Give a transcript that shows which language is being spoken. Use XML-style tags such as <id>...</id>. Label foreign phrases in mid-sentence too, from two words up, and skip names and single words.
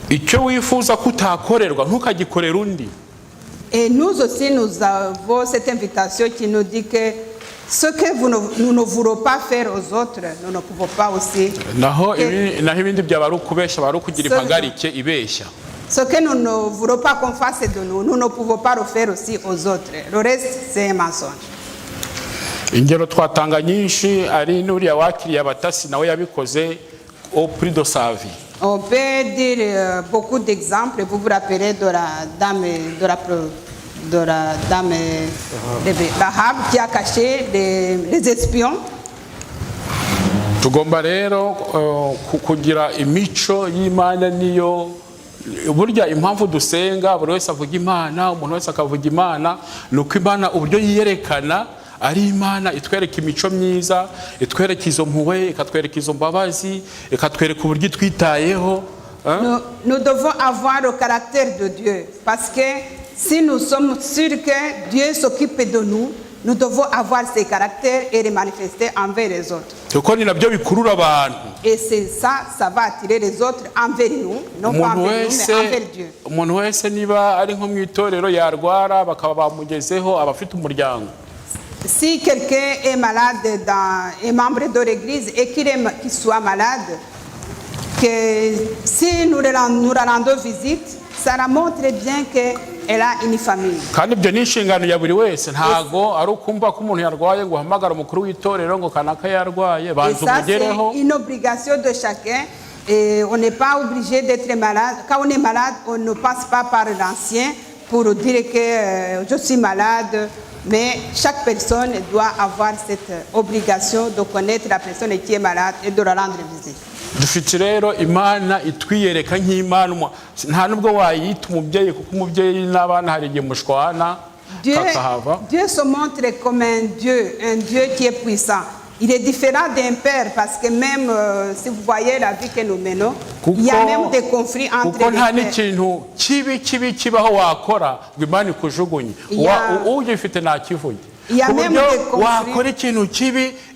<fr>Et nous aussi, nous avons cette invitation qui nous dit que ce que nous ne voulons pas faire aux autres, nous ne pouvons pas aussi. Ce que nous ne voulons pas qu'on fasse de nous, nous ne pouvons pas le faire aussi aux autres. Le reste, c'est un mensonge.</fr> <rw>ingero twatanga nyinshi, ari n'uriya wakiriye abatasi nawe yabikoze</rw> <fr>au prix de sa vie. On peut dire beaucoup d'exemples. Vous vous rappelez de la dame de Rahab qui a caché les espions.</fr> <rw>Tugomba rero kugira imico y'Imana niyo burya impamvu dusenga, buri wese avuga Imana, umuntu wese akavuga Imana, nuko Imana uburyo yiyerekana ari Imana itwereka imico myiza, itwereka izo mpuhwe, ikatwereka izo mbabazi, ikatwereka uburyo twitayeho.</rw> <fr>Nous devons avoir le caractère de Dieu, parce que si nous sommes sûrs que Dieu s'occupe de nous, nous devons avoir ces caractères et les manifester envers les autres. Et c'est ça, ça va attirer les autres envers nous, non pas envers nous, mais envers Dieu.</fr> <rw>Umuntu wese niba ari nko mu itorero yarwara bakaba bamugezeho abafite umuryango.</rw> <fr>Si quelqu'un est malade, est membre de l'église et qu'il soit malade, que si nous rendons visite, ça montre bien qu'elle a une famille.</fr> <rw>Kandi ibyo ni inshingano ya buri wese, ntago ari ukumva ko umuntu yarwaye ngo uhamagara umukuru w'itorero ngo kanaka yarwaye banza umugereho.</rw> <fr>C'est une obligation de chacun. Et on n'est pas obligé d'être malade. Quand on est malade, on ne passe pas par l'ancien pour dire que je suis malade. Mais chaque personne doit avoir cette obligation de connaître la personne qui est malade et de la rendre visite.</fr> <rw>Dufite rero Imana itwiyereka nk'Imana, nta nubwo wayita umubyeyi kuko umubyeyi n'abana hari igihe mushwana kakahava.</rw> <fr>Dieu se montre comme un Dieu qui est puissant. Il est différent d'un père parce que même si vous voyez la vie que nous menons, il y a même des conflits entre les pères. Il y a même des conflits.</fr>